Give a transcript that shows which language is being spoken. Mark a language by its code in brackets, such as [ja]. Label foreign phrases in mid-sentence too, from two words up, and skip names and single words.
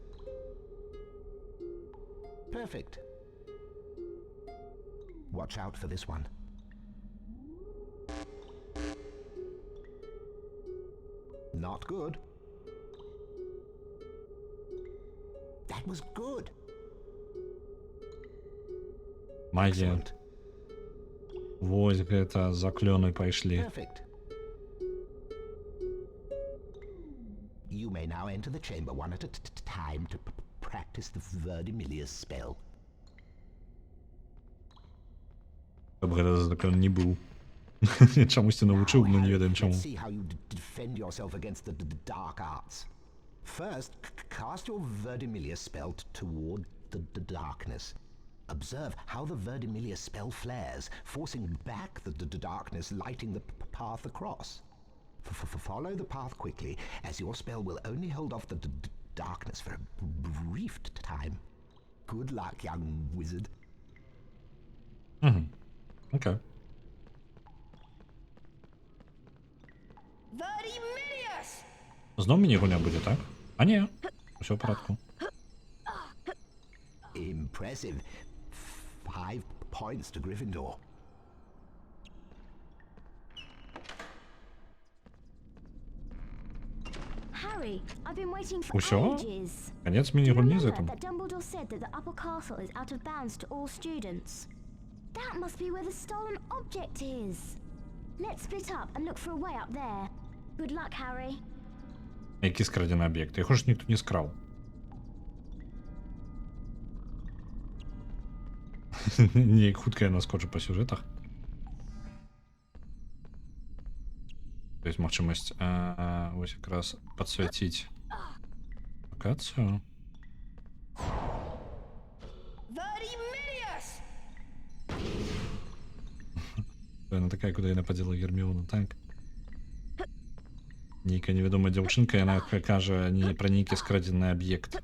[en] Perfect. Watch out for this one. Not good. That was good. [be] Магія. Вось гэта заклёны пайшлі. [en] Perfect. You may now enter the chamber one at a time to practice the Verdimillious spell. [be] Каб гэта заклён не быў. Чамусьці навучыў, но не ведаем чаму. [en] Let's see how you defend yourself against the dark arts. First, cast your Verdimillious spell toward the darkness. Observe how the Verdimillious spell flares, forcing back the darkness, lighting the path across. Follow the path quickly, as your spell will only hold off the darkness for a brief time. Good luck, young wizard. [ru] Окей. [en] Verdimillious! [uk] Знов міні-гуля буде, так? А ні, усё в порядку. [en] Impressive. 5 points to Gryffindor. Harry, I've been waiting for [be] Усё? [en] ages. [ru] Конец [en] Do you [be] міні-гульні з [en] remember [ru] этим. [en] that Dumbledore said that the upper castle is out of bounds to all students? That must be where the stolen object is. Let's split up and look for a way up there. Good luck, Harry. [uk] Які скрадені об'єкти? Його ж ніхто не скрав. [be] Неяк хутка я наскочу по сюжетах. [ru] То есть [be] магчымасць вось якраз падсвяціць локацыю. [en] Verdimillious! [be] Яна такая, куди яна падзела Герміону, так? Нейкая невядомая дзяўчынка, яна кажа не пра нейкі скрадзены аб'ект.